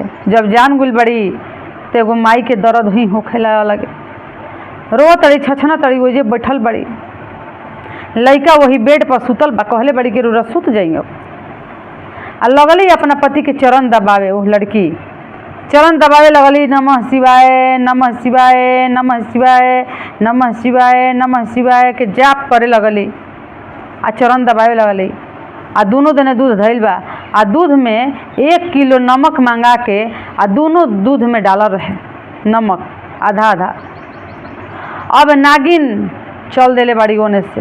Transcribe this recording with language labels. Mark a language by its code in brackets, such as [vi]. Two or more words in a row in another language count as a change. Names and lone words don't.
[bho] जब जान गुल बड़ी तो एगो माई के दर्द ही होखेला लगे, रो तड़ी छछना तड़ी ओजे बैठल बड़ी। लइका वही बेड पर सुतल बा। कहले बड़ी कि रोरा सुत जाइयो आ लगली अपना पति के चरण दबावे। वो लड़की चरण दबावे लगली, [sa] नमः शिवाय नमः शिवाय नमः शिवाय नमः शिवाय नमः शिवाय [bho] के जाप करे लगली आ चरण दबावे लगली। आ दोनों देने दूध धइल बा आ दूध में 1 किलो नमक मंगा के आ दोनों दूध में डालल रहे नमक आधा आधा। अब नागिन चल देले बड़ी ओने से।